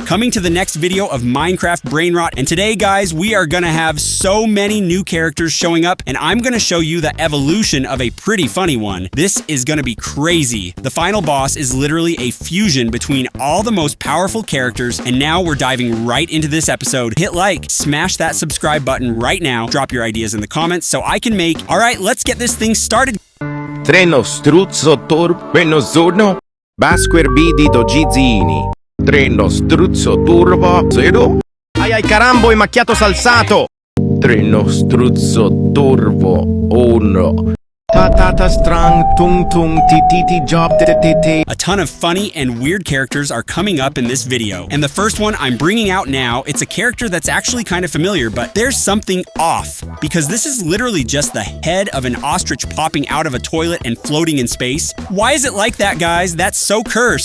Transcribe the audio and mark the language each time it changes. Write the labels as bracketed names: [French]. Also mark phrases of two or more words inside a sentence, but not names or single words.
[English] coming to the next video of Minecraft Brainrot. And today, guys, we are gonna have so many new characters showing up, and I'm gonna show you the evolution of a pretty funny one. This is gonna be crazy. The final boss is literally a fusion between all the most powerful characters, and now we're diving right into this episode. Hit like, smash that subscribe button right now, drop your ideas in the comments so I can make. All right, let's get this thing started. Trenozteuzzoturbo, buongiorno, basquerbidi dogizzini. Trenozteuzzoturbo, zero. Ai carambo e Macchiatosalsato. Trenozteuzzoturbo, uno. Ta strang tung tung ti job ti. A ton of funny and weird characters are coming up in this video. And the first one I'm bringing out now, it's a character that's actually kind of familiar, but there's something off. Because this is literally just the head of an ostrich popping out of a toilet and floating in space. Why is it like that, guys? That's so cursed.